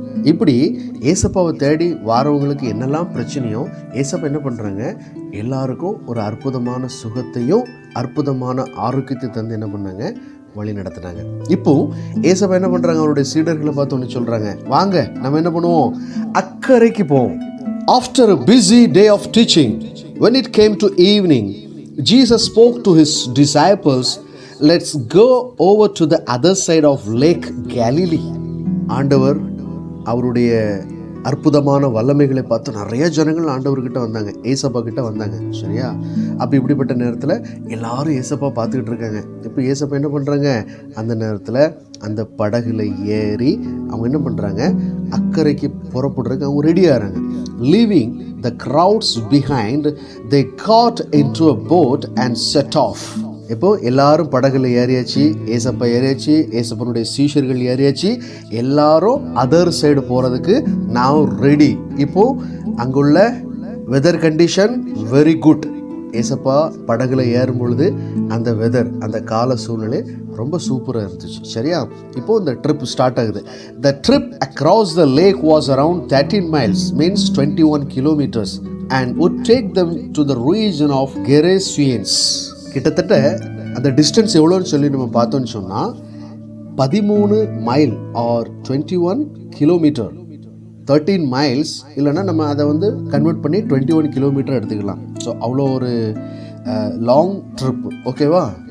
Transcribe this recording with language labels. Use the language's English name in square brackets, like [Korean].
[Tamil] இப்படி ஏசப்பாவை தேடி வாரவங்களுக்கு என்னெல்லாம் பிரச்சனையோ ஏசப்பா என்ன பண்ணுறாங்க, எல்லாருக்கும் ஒரு அற்புதமான சுகத்தையும் அற்புதமான ஆரோக்கியத்தை தந்து என்ன பண்ணாங்க, வழி நடத்தினாங்க. இப்போ ஏசப்பா என்ன பண்ணுறாங்க, அவருடைய சீடர்களை பார்த்து ஒன்று சொல்கிறாங்க, வாங்க நம்ம என்ன பண்ணுவோம், அக்கறைக்கு போவோம். [English] After a busy day of teaching, when it came to evening, Jesus spoke to his disciples, let's go over to the other side of Lake Galilee. [Tamil] ஆண்டவர் அவருடைய அற்புதமான வல்லமைகளை பார்த்து நிறைய ஜனங்கள் ஆண்டவர்கிட்ட வந்தாங்க, ஏசப்பா கிட்ட வந்தாங்க. சரியா? அப்போ இப்படிப்பட்ட நேரத்தில் எல்லாரும் ஏசப்பா பார்த்துக்கிட்டு இருக்காங்க. இப்போ ஏசப்பா என்ன பண்ணுறாங்க, அந்த நேரத்தில் அந்த படகுல ஏறி அவங்க என்ன பண்ணுறாங்க, அக்கறைக்கு புறப்படுறதுக்கு அவங்க ரெடியாகிறாங்க. [English] Leaving the crowds behind, they got into a boat and set off. [Tamil] இப்போ எல்லாரும் படகுல ஏறியாச்சு, ஏசப்பா ஏறியாச்சு, ஏசப்பனுடைய சீஷர்கள் ஏறியாச்சு, எல்லாரும் அதர் சைடு போகிறதுக்கு now ரெடி. இப்போ அங்குள்ள வெதர் கண்டிஷன் வெரி குட். ஏசப்பா படகுல ஏறும் பொழுது அந்த வெதர், அந்த கால சூழ்நிலை ரொம்ப சூப்பராக இருந்துச்சு. சரியா? இப்போ இந்த ட்ரிப் ஸ்டார்ட் ஆகுது. [English] The trip across the lake was around 13 miles, means 21 kilometers, and would take them to the region of Gerasenes. [Tamil] கிட்டத்தட்ட அந்த டிஸ்டன்ஸ் எவ்வளோன்னு சொல்லி நம்ம பார்த்தோன்னு சொன்னால் 13 மைல் ஆர் 21 கிலோமீட்டர். 13 மைல்ஸ் இல்லைன்னா நம்ம அதை வந்து கன்வெர்ட் பண்ணி 21 கிலோமீட்டர் எடுத்துக்கலாம். ஸோ அவ்வளோ ஒரு லாங் ட்ரிப். ஓகேவா?